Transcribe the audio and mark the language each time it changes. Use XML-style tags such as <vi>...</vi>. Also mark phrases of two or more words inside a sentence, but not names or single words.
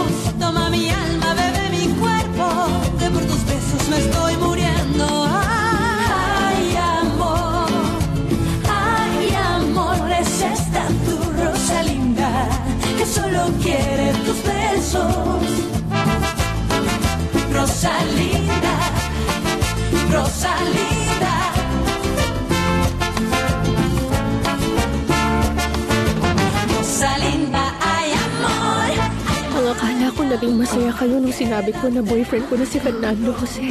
<es>Toma mi alma, bebe mi cuerpo, que por tus besos me estoy muriendo. Ay, amor, es esta tu Rosalinda que solo quiere tus besos. Rosalinda, Rosalinda. Rosalinda, ay amor.</es> <tl>Ang akala ko naging masaya kayo nung sinabi ko na boyfriend ko na si Fernando Jose.</tl>